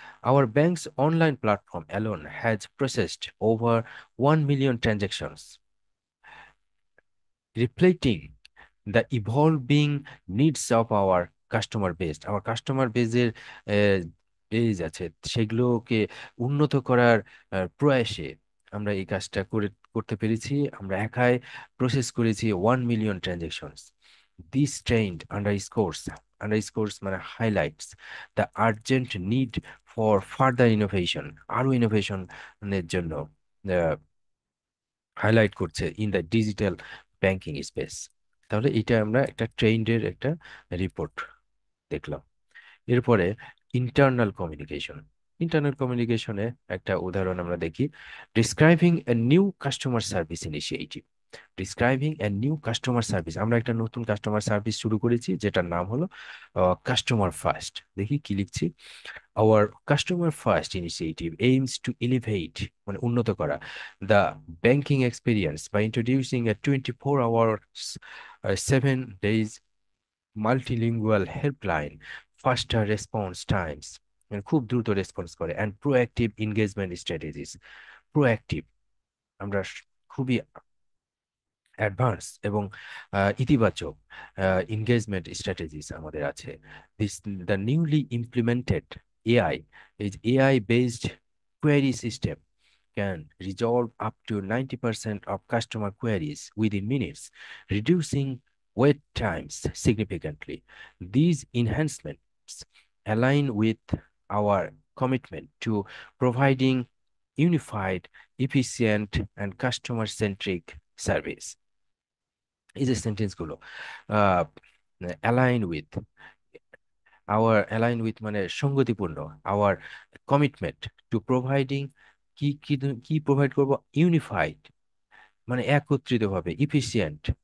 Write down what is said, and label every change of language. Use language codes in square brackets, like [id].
[en] Our bank's online platform alone has processed over 1 million transactions, reflecting the evolving needs of our customer base. Our customer base [bn] এর base আছে, সেগুলোকে উন্নত করার প্রয়াসে আমরা এই কাজটা করতে পেরেছি। আমরা একাই প্রসেস করেছি 1 মিলিয়ন ট্রানজেকশনস। [en] this trend underscores মানে highlights the urgent need for further innovation, [bn] আরো ইনোভেশনের জন্য হাইলাইট করছে [en] In the digital banking space. [bn] তাহলে এটা আমরা একটা ট্রেন্ডের একটা রিপোর্ট দেখলাম। এরপরে ইন্টারনাল কমিউনিকেশন, ইন্টারনাল কমিউনিকেশনে একটা উদাহরণ আমরা দেখি, [en] Describing a new customer service initiative. [bn] Describing a new customer service, আমরা একটা নতুন কাস্টমার সার্ভিস শুরু করেছি যেটার নাম হলো কাস্টমার ফার্স্ট। দেখি কি লিখছি, [en] our customer first initiative aims to elevate [bn] মানে উন্নত করা [en] the banking experience by introducing a 24 hours 7 days multilingual helpline, faster response times [bn] মানে খুব দ্রুত রেসপন্স করে, [en] and proactive engagement strategies. [bn] Proactive, আমরা খুবই অ্যাডভান্স এবং ইতিবাচক এনগেজমেন্ট স্ট্র্যাটেজিস আমাদের আছে। [en] This the newly implemented AI, is AI based query system can resolve up to 90% of customer queries within minutes, reducing wait times significantly. These enhancements align with our commitment to providing unified, efficient, and customer-centric service. [bn] এই যে সেন্টেন্সগুলো, align with, align with মানে সঙ্গতিপূর্ণ, [en] our commitment to providing, [bn] কি কি provide করব, unified মানে একত্রিতভাবে, efficient,